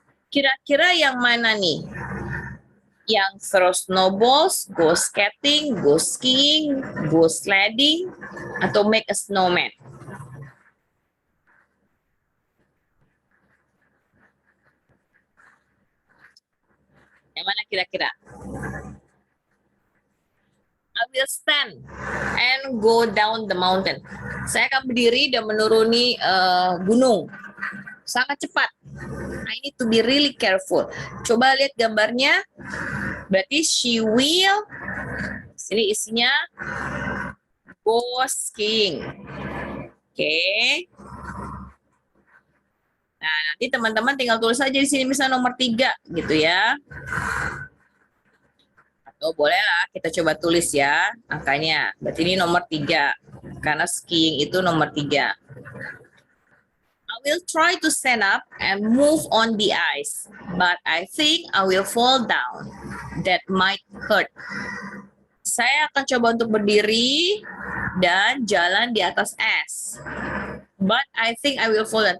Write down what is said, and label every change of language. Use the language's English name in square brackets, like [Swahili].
[Indonesian] Kira-kira yang mana nih? Yang [English] throw snowballs, go skating, go skiing, go sledding, atau make a snowman? [Indonesian] Yang mana kira-kira? [English] I will stand and go down the mountain. [Indonesian] Saya akan berdiri dan menuruni gunung. Sangat cepat. [English] I need to be really careful. [Indonesian] Coba lihat gambarnya. Berarti [English] she will, [Indonesian] sini isinya go skiing. Oke. Nah, nanti teman-teman tinggal tulis aja di sini misalnya nomor 3 gitu ya. Atau bolehlah kita coba tulis ya angkanya. Berarti ini nomor 3 karena skiing itu nomor 3. [English] I will try to stand up and move on the ice, but I think I will fall down. That might hurt. [Indonesian] Saya akan coba untuk berdiri dan jalan di atas es. [English] But I think I will fall down.